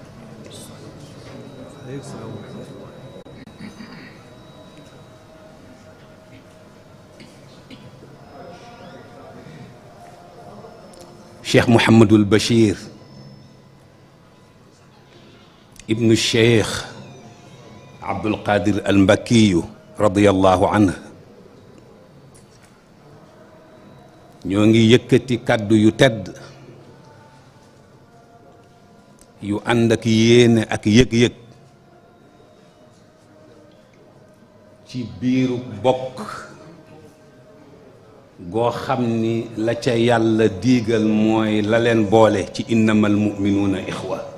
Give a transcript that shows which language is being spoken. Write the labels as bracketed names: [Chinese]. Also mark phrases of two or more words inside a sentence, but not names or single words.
[Arabic] شيخ محمد البشير ابن الشيخ عبد القادر المكي رضي الله عنه [Wolof] ñoo ngi yëkkati kàddu yu tedd yu ànd ak yéene ak yëg-yëg ci biiru bokk goo xam ni la ca yàlla diigal mooy la leen boole ci [Arabic] إنما المؤمنون إخوة.